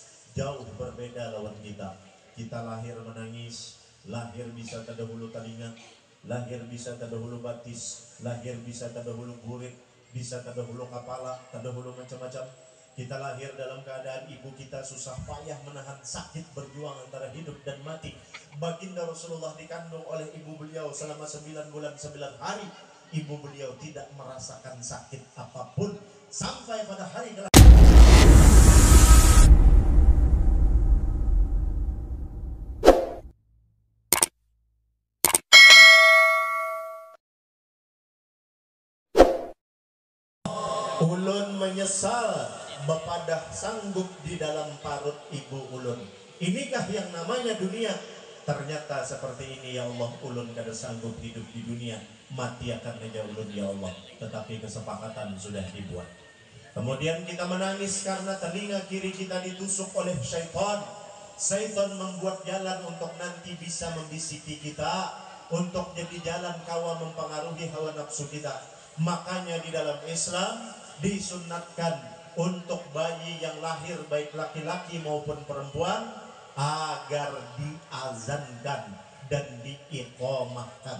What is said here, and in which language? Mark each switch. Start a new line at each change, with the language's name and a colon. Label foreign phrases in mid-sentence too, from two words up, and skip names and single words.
Indonesian: Jauh berbeda lawan kita. Kita lahir menangis, lahir bisa terdahulu telinga, lahir bisa terdahulu batis, lahir bisa terdahulu gurit, bisa terdahulu kepala, terdahulu macam-macam. Kita lahir dalam keadaan ibu kita susah payah menahan sakit, berjuang antara hidup dan mati. Baginda Rasulullah dikandung oleh ibu beliau selama 9 bulan 9 hari. Ibu beliau tidak merasakan sakit apapun sampai pada hari kelahiran.
Banjar: Ulun menyesal bepadah sanggup di dalam parut ibu ulun. Inikah yang namanya dunia? Ternyata seperti ini ya Allah, ulun kada sanggup hidup di dunia, mati akan meja ulun ya Allah.
Indonesian: Tetapi kesepakatan sudah dibuat. Kemudian kita menangis karena telinga kiri kita ditusuk oleh syaitan. Syaitan membuat jalan untuk nanti bisa membisiki kita, untuk jadi jalan kawa mempengaruhi hawa nafsu kita. Makanya di dalam Islam disunatkan untuk bayi yang lahir baik laki-laki maupun perempuan agar diazankan dan diiqamahkan.